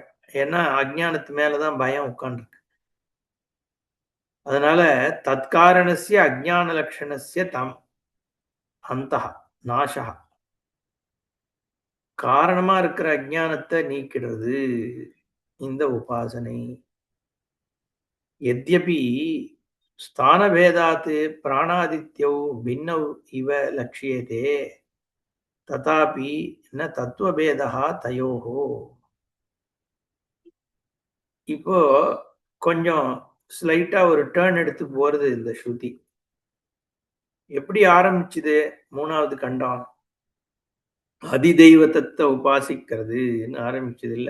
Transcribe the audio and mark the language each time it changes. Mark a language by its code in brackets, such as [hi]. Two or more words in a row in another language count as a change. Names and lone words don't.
[ta] ஏன்னா அஜ்ஞானத்து மேலதான் பயம் உட்கார்ந்துருக்கு. அதனால [sa] तत्कारणस्य अज्ञान लक्षणस्य तम् अन्तः नाशा, [ta] காரணமா இருக்கிற அஜ்ஞானத்தை நீக்கிடுறது இந்த உபாசனை. [sa] यद्यपि स्थानभेदात् प्राणादित्यौ भिन्नौ इव लक्ष्येते तथापि न तत्त्वभेदः तयोः. [ta] இப்போ கொஞ்சம் ஸ்லைட்டா ஒரு டர்ன் எடுத்து போறது இந்த ஸ்ருதி. எப்படி ஆரம்பிச்சுது? மூணாவது கண்டம் அதிதெய்வத்தை உபாசிக்கிறதுன்னு ஆரம்பிச்சது இல்ல.